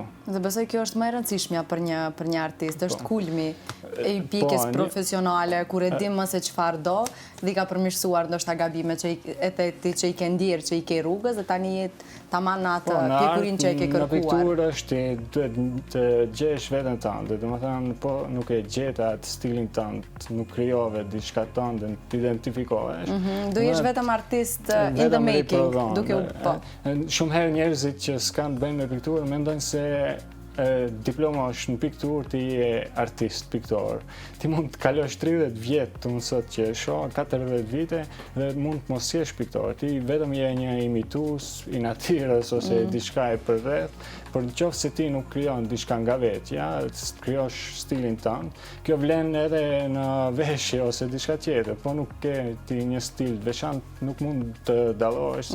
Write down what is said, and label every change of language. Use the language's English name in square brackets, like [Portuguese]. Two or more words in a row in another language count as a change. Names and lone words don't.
[Albanian] Dhe besoj kjo është më e rëndësishmja për një artist, është kulmi e i pikës profesionale, kur e dim më se çfarë do, dhe i ka përmirësuar ndoshta gabimet që i ke ndjerë, që i ke rrugës, dhe tani jetë tamam në atë pjekurin që e ke kërkuar. Në pikturë është duhet të gjesh veten tënde, domethënë po nuk e gjeta atë stilin tënd, nuk krijove diçka tënde, të identifikohesh. Do jesh vetëm artist [English] in the making, [Albanian] duke u po. Shumë herë njerëzit që s'kan të bëjnë me pikturë mendojnë se diploma është në pikturë, ti je artist, piktor. Ti mund të kalosh 30 vjet, unë sot që shoh 40 vite dhe mund të mos jesh piktor. Ti vetëm je një imitues i natyrës ose diçka e përreth, por nëse ti nuk krijon diçka nga vetja, krijosh stilin tënd, kjo vlen edhe në veshje ose diçka tjetër, po nuk ke ti një stil veçantë, nuk mund të dallohesh